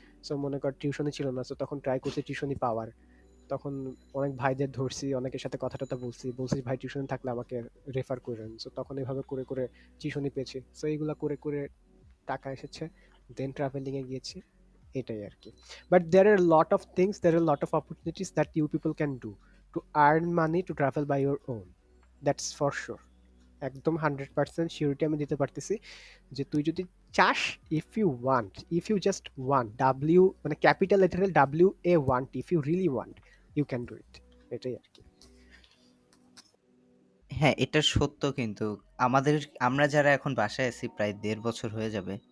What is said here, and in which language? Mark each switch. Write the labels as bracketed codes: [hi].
[bn] So মনে কর টিউশনি ছিল না, সো তখন ট্রাই করছি টিউশনি পাওয়ার। তখন অনেক ভাইদের ধরছি, অনেকের সাথে কথা টথা বলছি ভাই টিউশন থাকলে আমাকে রেফার করেন। সো তখন এভাবে করে করে টিউশনি পেয়েছি। সো এইগুলা করে করে টাকা এসেছে, দেন ট্রাভেলিং এ গিয়েছি, এটাই আরকি। [en] But there are a lot of things, there are a lot of opportunities that you people can do to earn money to travel by your own. That's for sure. [bn] একদম 100% surety আমি দিতে পারতেছি যে তুই যদি চাস, [en] if you just want, [bn] W মানে capital lateral WA want, [en] If you really want, you can do it. [bn] এটাই আরকি। হ্যাঁ, এটা সত্য কিন্তু আমাদের আমরা যারা এখন বাসায় আছি প্রায় ১.৫ বছর হয়ে যাবে।